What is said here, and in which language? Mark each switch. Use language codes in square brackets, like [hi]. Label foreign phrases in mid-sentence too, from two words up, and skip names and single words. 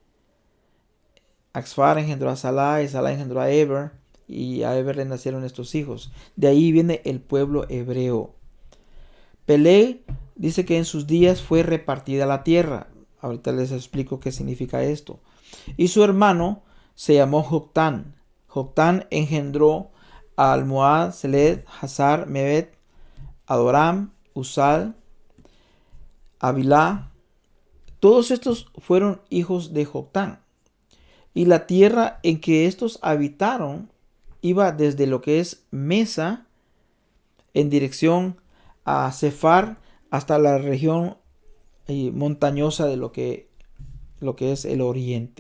[es] Axfar engendró a Salá y Salá engendró a Eber. Y a Eber le nacieron estos hijos. De ahí viene el pueblo hebreo. Pelel dice que en sus días fue repartida la tierra. Ahorita les explico qué significa esto. Y su hermano se llamó Joctán. Joctán engendró a Almohad, Seled, Hazar, Mebet, Adoram, Uzal, Avilá. Todos estos fueron hijos de Joctán. Y la tierra en que estos habitaron iba desde lo que es Mesa en dirección a Sefar hasta la región montañosa de lo que es el oriente.